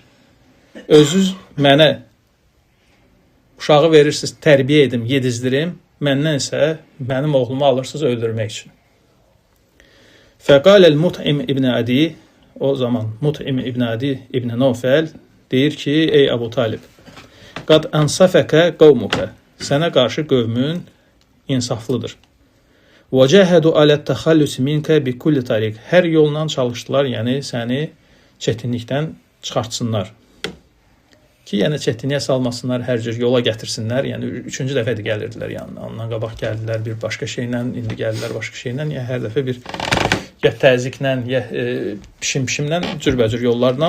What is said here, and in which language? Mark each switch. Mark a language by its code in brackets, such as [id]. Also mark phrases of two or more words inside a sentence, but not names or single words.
[az] Özünüz mənə uşağı verirsiniz, tərbiyə edim, yedizdirim, məndən isə mənim oğlumu alırsınız öldürmək üçün. Fəqaləl Mut'im ibn Adi, o zaman Mut'im ibn Adi ibn Nofəl deyir ki, ey Abu Talib, [ar] قد أنصفك قومك, [az] sənə qarşı qövmün insaflıdır. [ar] وَجَهَدُ عَلَى التَّخَلُّسِ مِنْكَ بِكُلِّ طَرِيقٍ. [az] Hər yolla çalışdılar, yəni səni çətinlikdən çıxartsınlar. Ki, yəni çətinliyə salmasınlar, hər cür yola gətirsinlər. Yəni 3-cü dəfədir gəlirdilər yanına. Ondan qabaq gəldilər bir başqa şeylə, indi gəldilər başqa şeylə. Yəni hər dəfə bir ya təzyiqlə, ya pişimlə, cürbəcür yollarla.